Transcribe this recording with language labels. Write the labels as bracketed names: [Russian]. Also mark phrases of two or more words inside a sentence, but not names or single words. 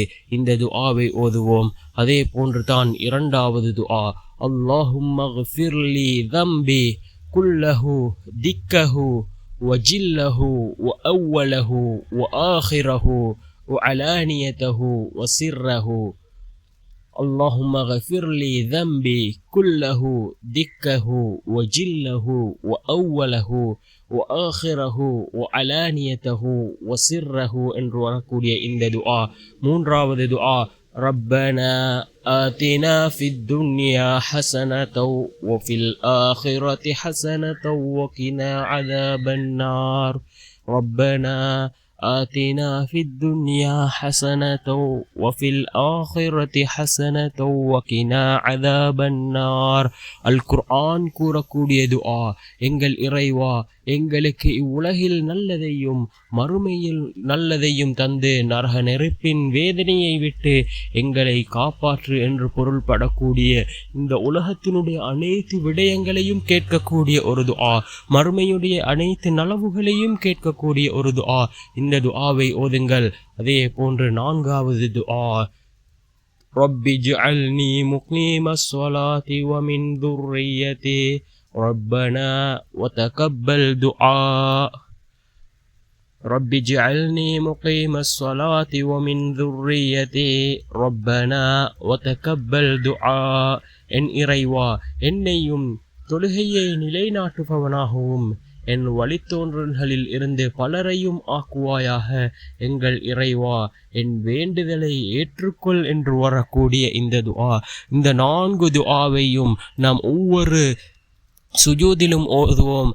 [Tamil] இந்த துஆவை ஓதுவோம். அதே போன்று தான் இரண்டாவது துஆ, [Arabic] اللهم اغفر لي ذنبي كله دقه وجله وأوله وآخره وعلانيته وسره. اللهم اغفر لي ذنبي كله دكه وجله وأوله وآخره وعلانيته وسره [Tamil] என்று வரக்கூடிய இந்த துஆ. மூன்றாவது துஆ, [Arabic] ربنا آتنا في الدنيا حسنة وفي الآخرة حسنة وقنا عذاب النار. ربنا آتنا في الدنيا حسنة وفي الآخرة حسنة وقنا عذاب النار. [Tamil] القرآن கூறக்கூடிய துஆ, எங்கள் இறைவா, எங்களுக்கு இவ்வுலகில் நல்லதையும் மறுமையில் நல்லதையும் தந்து நரக நெருப்பின் வேதனையை விட்டு எங்களை காப்பாற்று என்று பொருள்படக்கூடிய இந்த உலகத்தினுடைய அனைத்து விடயங்களையும் கேட்கக்கூடிய ஒரு துஆ, மறுமையுடைய அனைத்து நலவுகளையும் கேட்கக்கூடிய ஒரு துஆ. இந்த துஆவை ஓதுங்கள். அதே போன்று நான்காவது துஆ, [Arabic] رب اجعلني مقيم الصلاة ومن ذريتي ربنا وتقبل دعاء. رب اجعلني مقيم الصلاة ومن ذريتي ربنا وتقبل دعاء. [Tamil] என் இறைவா, என்னையும் தொழுகையை நிலைநாட்டுபவனாகவும் என் வழித்தோன்றல்களில் இருந்து பலரையும் ஆக்குவாயாக. எங்கள் இறைவா, என் வேண்டுதலை ஏற்றுக்கொள் என்று வரக்கூடிய இந்த துஆ, இந்த 4 துஆவையும் நாம் ஒவ்வொரு சுஜூதிலும் ஓதுவோம்.